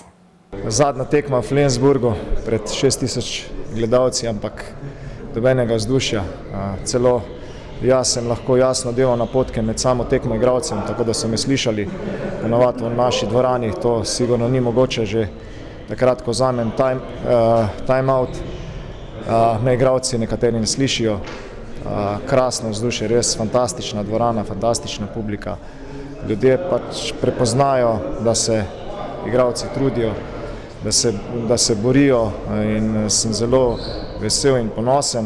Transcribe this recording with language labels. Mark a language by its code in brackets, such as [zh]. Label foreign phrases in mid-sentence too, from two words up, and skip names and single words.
[sl] Zadnja tekma v Flensburgu pred 6000 gledalci, ampak dobenega vzdušja. Celo jaz sem lahko jasno delal napotke med samo tekmo igralcem, tako da so me slišali. Ponavadi v naši dvorani to sigurno ni mogoče, že takrat, ko vzamem [en] time out, [sl] me igralci nekateri ne slišijo. Krasno vzdušje, res fantastična dvorana, fantastična publika. Ljudje pač prepoznajo, da se igralci trudijo, da se borijo in sem zelo vesel in ponosen.